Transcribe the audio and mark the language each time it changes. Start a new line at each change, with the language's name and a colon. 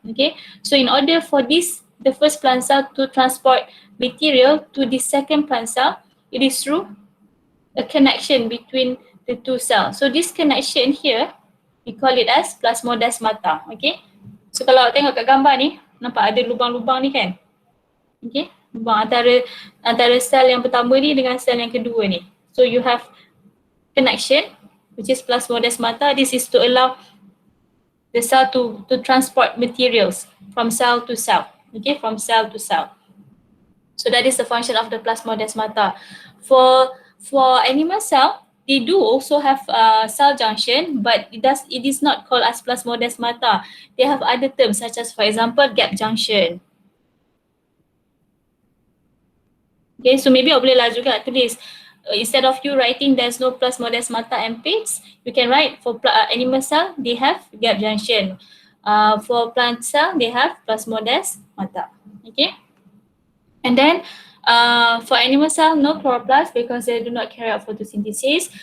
English: Okay, so in order for the first plant cell to transport material to the second plant cell, it is through a connection between the two cells. So this connection here, we call it as plasmodesmata.
Malay: Okay, so kalau tengok kat gambar ni, nampak ada lubang-lubang ni kan? Okay, lubang antara sel yang pertama ni dengan sel yang kedua ni.
English: So you have connection, which is plasmodesmata. This is to allow the cell to transport materials from cell to cell. Okay, from cell to cell. So that is the function of the plasmodesmata. For animal cell, they do also have cell junction, but it is not called as plasmodesmata. They have other terms such as, for example, gap junction.
Malay: Okay, so maybe boleh lah juga tulis.
English: Instead of you writing there's no plasmodesmata and pigs, you can write for animal cell, they have gap junction. For plant cell, they have plasmodesmata. Okay, and then for animal cell, no chloroplast because they do not carry out photosynthesis.